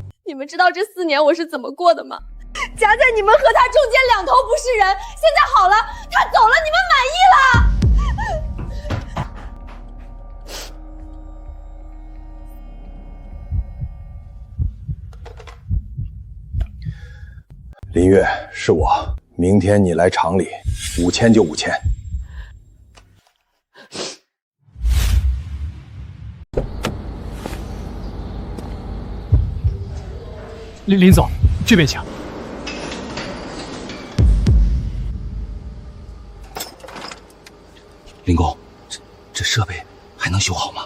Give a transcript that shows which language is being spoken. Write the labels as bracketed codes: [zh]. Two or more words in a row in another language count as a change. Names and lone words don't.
[zh] 你們知道這4年我是怎麼過的嗎？夾在你們和他中間兩頭不是人，現在好了，他走了，你們滿意了。林月，是我。明天你來廠裡，5000就5000。林總，這邊請。林工，這設備還能修好嗎？